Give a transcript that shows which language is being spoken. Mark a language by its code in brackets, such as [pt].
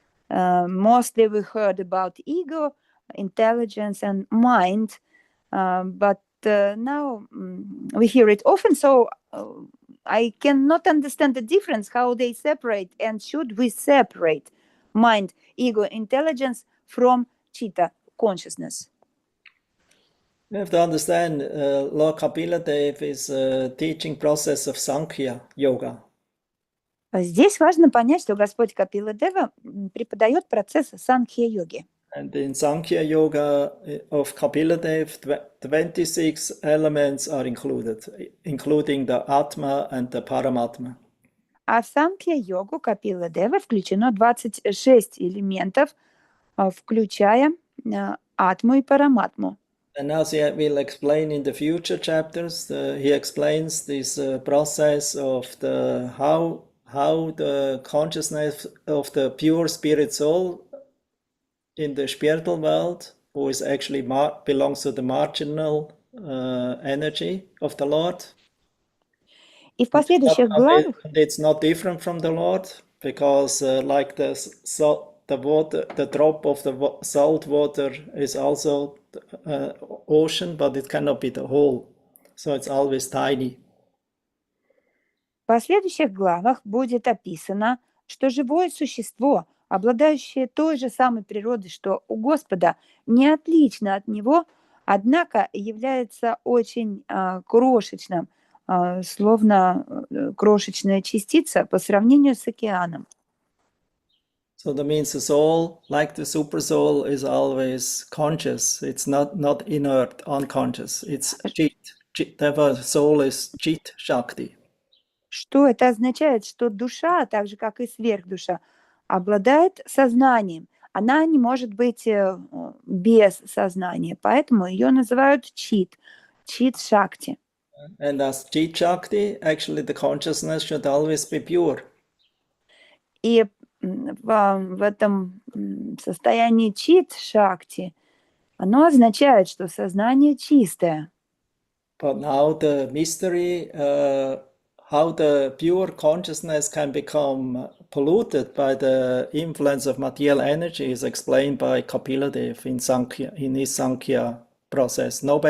[en] Mostly we heard about ego, intelligence, and mind, but now we hear it often, so I cannot understand the difference, how they separate, and should we separate mind, ego, intelligence from chitta, consciousness? You have to understand, Lord Kapila Dev is a teaching process of Sankhya Yoga. [ru] Здесь важно понять, что Господь Капила Дева преподает процесс санкхья-йоги. [en] And in Sankhya Yoga of Kapila Dev, 26 elements are included, including the Atma and the Paramatma. [ru] А в санкхья-йогу Капила Дева включено 26 элементов, включая атму и параматму. [en] And as he will explain in the future chapters, he explains this process of the how the consciousness of the pure spirit soul in the spiritual world, who is actually belongs to the marginal energy of the Lord. [ru] И в последующих главах [en] It's not different from the Lord, because like the water, the drop of the salt water is also ocean, but it cannot be the whole, so it's always tiny. [ru] В последующих главах будет описано, что живое существо, обладающее той же самой природой, что у Господа, не отлично от него, однако является очень крошечным, словно крошечная частица по сравнению с океаном. [en] So that means the soul, like the super soul, is always conscious. It's not inert, unconscious. It's chit. The soul is chit shakti. [ru] Что это означает? Что душа, так же как и сверхдуша, обладает сознанием. она не может быть без сознания, поэтому ее называют чит шакти. [en] And as Chit Shakti, actually the consciousness should always be pure. [ru] И в этом состоянии чит шакти оно означает, что сознание чистое. [en] But now the mystery, how the pure consciousness can become polluted by the influence of material energy is explained by Kapila Dev in his Sankhya process.